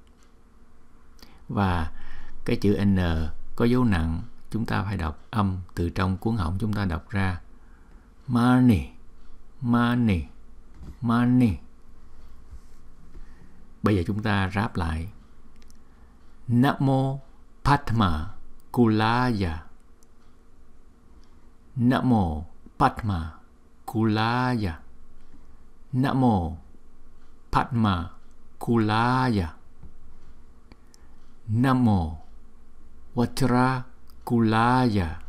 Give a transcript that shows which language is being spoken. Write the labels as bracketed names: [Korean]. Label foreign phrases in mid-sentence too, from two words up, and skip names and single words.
[Vietnamese] Và cái chữ N có dấu nặng, chúng ta phải đọc âm từ trong cuống họng chúng ta đọc ra. [Sanskrit] Mani, mani, mani. [Vietnamese] Bây giờ chúng ta ráp lại. [Sanskrit] Namo padma-kulāya. Namo padma-kulāya. Namo padma-kulāya. Namo vajra-kulāya.